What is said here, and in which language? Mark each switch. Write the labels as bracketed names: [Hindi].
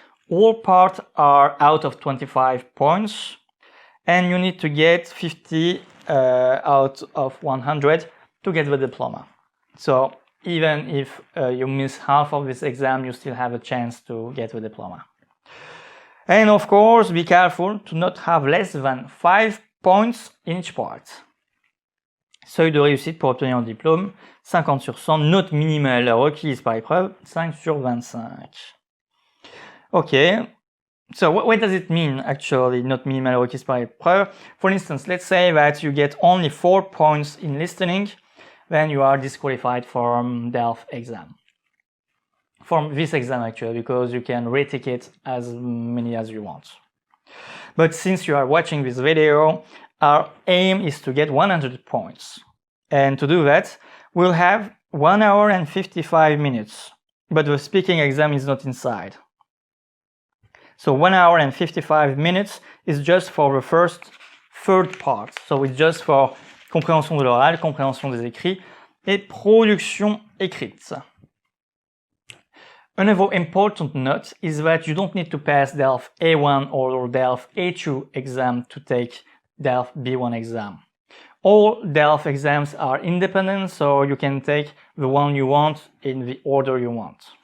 [English] All parts are out of 25 points, and you need to get 50 out of 100 to get the diploma. So, even if you miss half of this exam, you still have a chance to get the diploma. And of course, be careful to not have less than 5 points in each part. [French] Seuil de réussite pour obtenir un diplôme, 50 sur 100. Note minimale requise par épreuve, 5 sur 25. [English] Okay, so what does it mean actually, [French] note minimale requise par épreuve? [English] For instance, let's say that you get only 4 points in listening, then you are disqualified from DELF exam. From this exam actually, because you can retake it as many as you want. But since you are watching this video, our aim is to get 100 points. And to do that, we'll have 1 hour and 55 minutes. But the speaking exam is not inside. So 1 hour and 55 minutes is just for the third part. So it's just for [French] compréhension de l'oral, compréhension des écrits et production écrite. [English] Another important note is that you don't need to pass DELF A1 or DELF A2 exam to take DELF B1 exam. All DELF exams are independent, so you can take the one you want in the order you want.